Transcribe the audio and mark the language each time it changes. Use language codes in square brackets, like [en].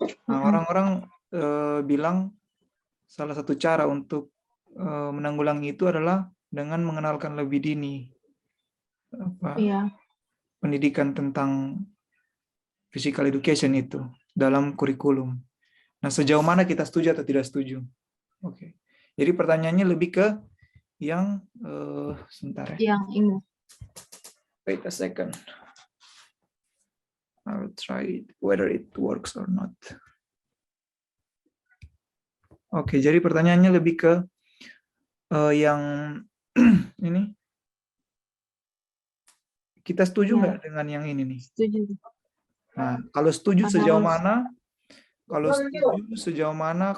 [id] Nah, orang-orang bilang salah satu cara untuk menanggulangi itu adalah dengan mengenalkan lebih dini pendidikan tentang physical education itu dalam kurikulum. Nah, sejauh mana kita setuju atau tidak setuju? Oke. Jadi pertanyaannya lebih ke yang sebentar ya. Yang ini. [en] Wait a second. I will try it, whether it works or not. [id] Oke, jadi pertanyaannya lebih ke yang ini. Kita setuju nggak dengan yang ini nih? Setuju. Nah, kalau setuju sejauh mana? Kalau setuju sejauh mana?